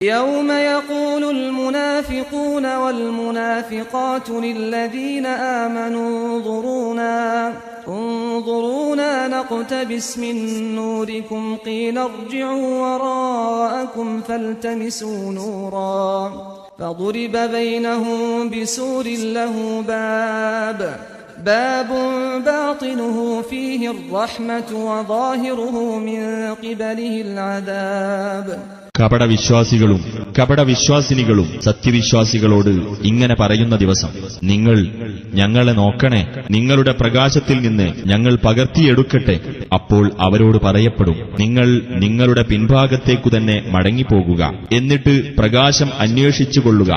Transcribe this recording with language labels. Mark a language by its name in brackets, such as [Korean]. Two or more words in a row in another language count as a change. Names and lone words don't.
[Arabic] يوم يقول المنافقون والمنافقات للذين آمنوا انظرونا نقتبس من نوركم قيل ارجعوا وراءكم فالتمسوا نورا فضرب بينهم بسور له باب باطنه فيه الرحمة وظاهره من قبله العذاب. [Malayalam] കപടവിശ്വാസിനികളും സത്യവിശ്വാസികളോട് ഇങ്ങനെ പറയുന്ന ദിവസം, നിങ്ങൾ ഞങ്ങളെ നോക്കണേ, നിങ്ങളുടെ പ്രകാശത്തിൽ നിന്ന് ഞങ്ങൾ പകർത്തിയെടുക്കട്ടെ. അപ്പോൾ അവരോട് പറയപ്പെടും, നിങ്ങൾ നിങ്ങളുടെ പിൻഭാഗത്തേക്കു തന്നെ മടങ്ങിപ്പോകുക, എന്നിട്ട് പ്രകാശം അന്വേഷിച്ചുകൊള്ളുക.